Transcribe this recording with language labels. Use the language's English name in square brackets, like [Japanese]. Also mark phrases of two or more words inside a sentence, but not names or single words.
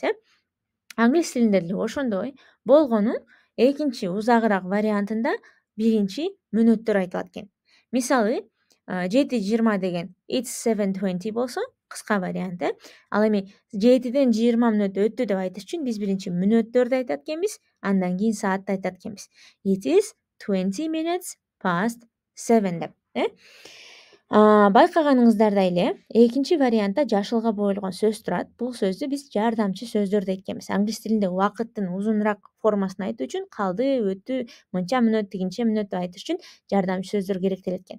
[Kyrgyz] Англис тилинде деле ошондой. Болгону экинчи узагыраак вариантында биринчи мүнөттөр айтылат экен. Мисалы, 7:20 деген [English] it's 7:20 [Kyrgyz] болсо, кыска варианты. Ал эми 7-ден 20 мүнөт өттү деп айтыш үчүн биз биринчи мүнөттөрдү айтат экенбиз, андан кийин саатты айтат экенбиз. [English] It is 20 minutes past 7 деп. [Kyrgyz] Байкаганыңыздардай эле, экинчи вариантта жашылга боелгон сөз турат. Бул сөздү биз жардамчы сөздөр дейт экенбиз. Англис тилинде убакыттын узунураак формасын айтуу үчүн калды, өттү, мынча мүнөт, тигинче мүнөт деп айтыш үчүн жардамчы сөздөр керектелет экен.